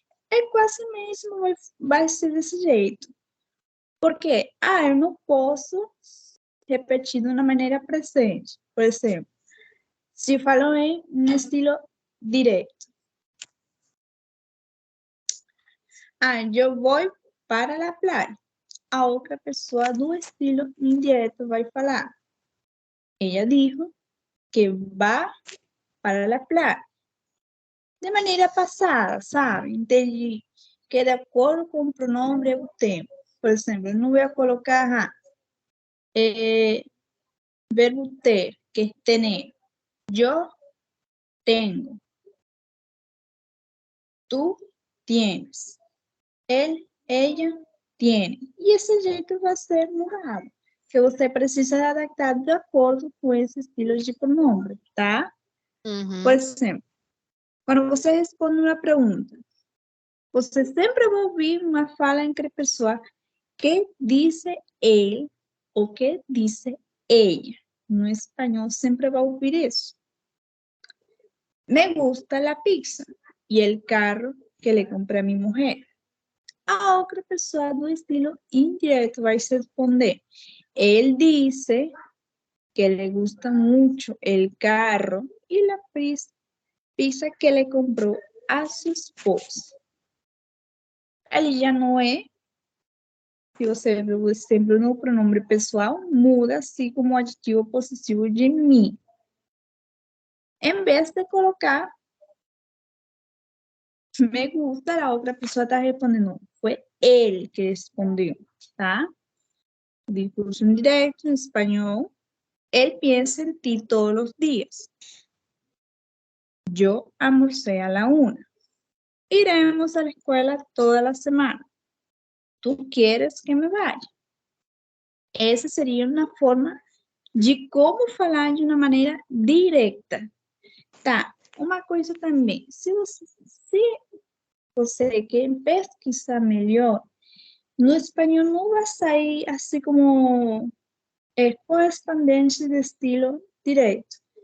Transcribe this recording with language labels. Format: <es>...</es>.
<pt>É quase mesmo, vai ser desse jeito. Porque, eu não posso repetir de uma maneira presente. Por exemplo, se falo em um estilo direto. Eu vou para a praia. A outra pessoa do estilo indireto vai falar.</pt> <es>Ella dijo que va para la playa.</es> <pt>de maneira passada, sabe? Entendi que é de acordo com o pronome eu tenho. Por exemplo, eu não vou colocar verbo ter, que é tener. Eu tenho.</pt> <es>Tu tienes.</es> <pt>Ele,</pt> <es>ella, tiene.</es> <pt>E esse jeito vai ser mudado. Que você precisa adaptar de acordo com esse estilo de pronome, tá? Por exemplo, quando você responde uma pergunta, você sempre vai ouvir uma fala entre pessoas que dice ele ou que dice ella. No espanhol sempre vai ouvir isso.</pt> <es>Me gusta la pizza y el carro que le compré a mi mujer.</es> <pt>A outra pessoa do estilo indireto vai responder.</pt> <es>Él dice que le gusta mucho el carro y la pizza que le compró a su esposa.</es> <pt>Ali já não é, se você viu o exemplo no pronome pessoal, muda assim como o adjetivo possessivo de mim. Em vez de colocar</pt> <es>me gusta,</es> <pt>a outra pessoa está respondendo. Foi ele que respondeu, tá? Discurso indireto em espanhol.</pt> <es>Él piensa en ti todos los días. Yo almorcé a la 1. Iremos a la escuela toda la semana. ¿Tú quieres que me vaya?</es> <pt>Essa seria uma forma de como falar de uma maneira direta. Tá, uma coisa também. Se você quer pesquisar melhor, no espanhol não vai sair assim como correspondente de estilo direto.</pt>